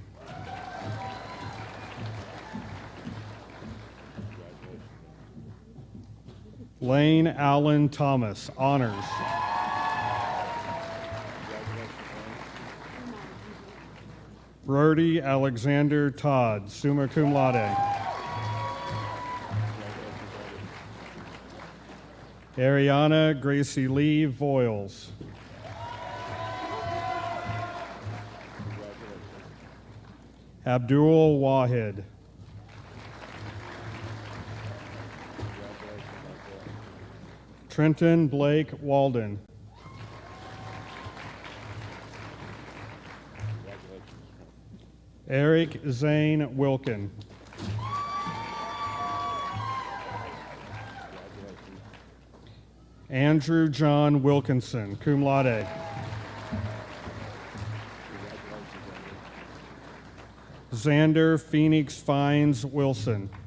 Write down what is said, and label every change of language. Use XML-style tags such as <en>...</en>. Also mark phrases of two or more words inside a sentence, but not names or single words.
<en>Lane Allen Thomas, honors. Brody Alexander Todd,</en> <la>summa cum laude.</la> <en>Ariana Gracie Lee Voiles. Abdul Wahid. Trenton Blake Walden. Eric Zane Wilkin. Andrew John Wilkinson,</en> <la>cum laude.</la> <en>Xander Phoenix Fines Wilson.</en>